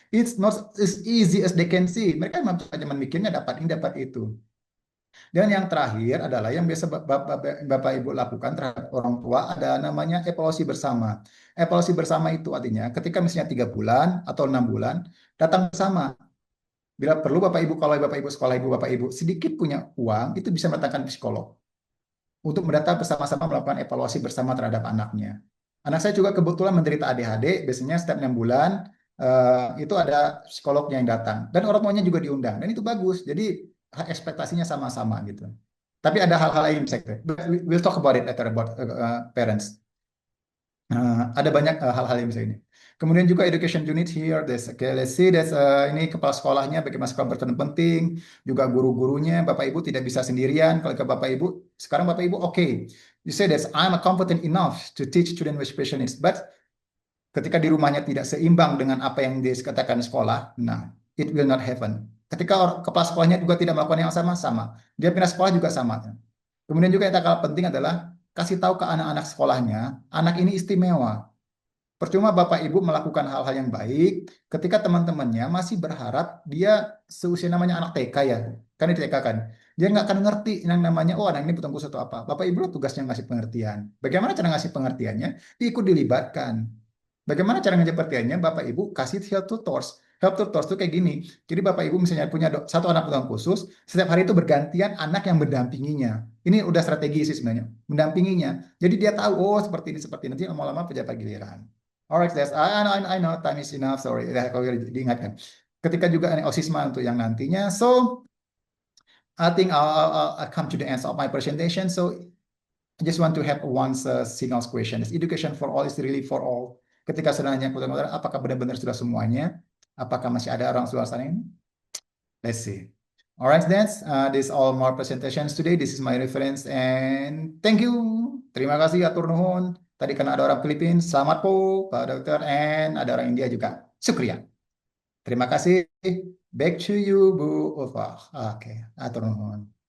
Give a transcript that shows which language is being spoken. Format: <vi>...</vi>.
<en>It's not as easy as they can see.</en> <id>Mereka cuma mikirnya dapat ini dapat itu. Dan yang terakhir adalah yang biasa Bapak Ibu lakukan terhadap orang tua ada namanya evaluasi bersama. Evaluasi bersama itu artinya ketika misalnya 3 bulan atau 6 bulan datang bersama. Bila perlu Bapak Ibu, kalau Bapak Ibu sekolah Ibu Bapak Ibu sedikit punya uang, itu bisa mendatangkan psikolog untuk mendatang bersama-sama melakukan evaluasi bersama terhadap anaknya. Anak saya juga kebetulan menderita ADHD, biasanya setiap 6 bulan itu ada psikolognya yang datang dan orang tuanya juga diundang dan itu bagus. Jadi ekspektasinya sama-sama gitu. Tapi ada hal-hal lain saya</id> <en>we'll talk about it later about parents.</en> <id>Ada banyak hal-hal yang bisa ini. Kemudian juga</id> <en>education unit here. Let's see,</en> <id>ini kepala sekolahnya bagaimana sekolah berperan penting. Juga guru-gurunya, Bapak Ibu tidak bisa sendirian. Kalau ke Bapak Ibu, sekarang Bapak Ibu, okay.</id> <en>You say that I'm competent enough to teach student with special needs.</en> <id>But ketika di rumahnya tidak seimbang dengan apa yang dikatakan sekolah, nah,</id> <en>it will not happen.</en> <id>Ketika kepala sekolahnya juga tidak melakukan yang sama. Dia pindah sekolah juga sama. Kemudian juga yang tak kalah penting adalah kasih tahu ke anak-anak sekolahnya, anak ini istimewa. Percuma Bapak Ibu melakukan hal-hal yang baik ketika teman-temannya masih berharap dia seusia namanya anak TK ya. Kan di TK kan. Dia nggak akan ngerti yang namanya, oh anak ini butuh khusus atau apa. Bapak Ibu tugasnya ngasih pengertian. Bagaimana cara ngasih pengertiannya? Ikut dilibatkan. Bagaimana cara ngasih pengertiannya? Bapak Ibu kasih help tutors. Help tutors itu kayak gini. Jadi Bapak Ibu misalnya punya satu anak kebutuhan khusus, setiap hari itu bergantian anak yang mendampinginya. Ini udah strategi sih sebenarnya, mendampinginya. Jadi dia tahu, oh seperti ini, nanti lama-lama pejabat giliran.</id> <en>Alright, I know time is enough.</en> <id>Sorry, kalau diingatkan. Ketika juga OSISMA untuk yang nantinya.</id> <en>So I think I'll come to the end of my presentation. So I just want to have one single question. Is education for all is really for all?</en> <id>Ketika sebenarnya apakah benar-benar sudah semuanya? Apakah masih ada orang luar sana ini?</id> <en>Let's see. Alright, that's this all more presentations today. This is my reference and thank you.</en> <id>Terima kasih atur nuhun. Tadi karena ada orang Filipina, selamat po Pak Dokter, and ada orang India juga. Syukriya. Terima kasih.</id> <en>Back to you, Bu Ulfa. Oke,</en> <su>atur nuhun.</su>